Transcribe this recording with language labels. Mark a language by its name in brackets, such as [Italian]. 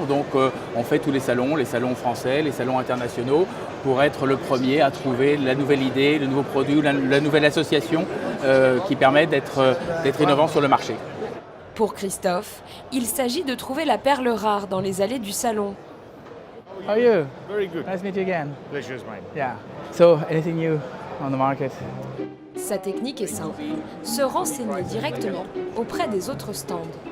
[French] Donc on fait tous les salons français, les salons internationaux, pour être le premier à trouver la nouvelle idée, le nouveau produit, la nouvelle association qui permet d'être innovant sur le marché. Pour Christophe, il s'agit de trouver la perle rare dans les allées du salon. [English] How are you? Very good. Nice to meet you again. Pleasure's mine. Yeah. So, anything new on the market? [French] Sa technique est simple, se renseigner directement auprès des autres stands.